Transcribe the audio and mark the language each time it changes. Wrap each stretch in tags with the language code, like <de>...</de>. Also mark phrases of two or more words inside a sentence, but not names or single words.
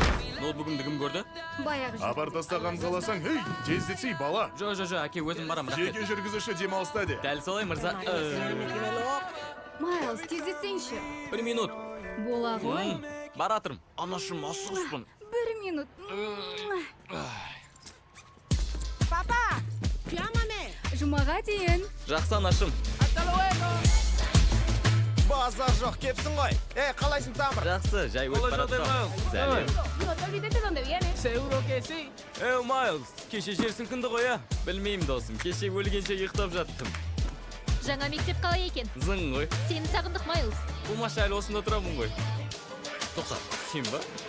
<kk>Ноутбугымды кім көрді? баяғы Хабар тастаған қаласаң, ей, тездетсей бала. Жо, әке өзім барам, Жеке рахмет. жүргізуші демалыста де. Дәл солай, мырза. Майлз, тездетсеңші. 1 минут. Бола ғой. Баратырым. Анашым, асығыспын. 1 минут.</kk> <es>Papá, llámame.</es> <kk>Жұмаға дейін. Жақсы анашым.</kk> <es>Hasta luego.</es> <kk>Базар жоқ, кепсің ғой. Қалайсың тамыр? Жақсы, жай өтіп баратырым. Сәлем.</kk> <es>No te olvides de dónde vienes. Seguro que sí.</es> <kk>Майлз, кеше жер сілкінді ғой, а? Білмеймін досым, кеше өлгенше ұйықтап жаттым. Жаңа мектеп қалай екен? Зың ғой. Сені сағындық, Майлз. Болмашы әлі осында тұрамын ғой. Тоқта, сен ба?</kk>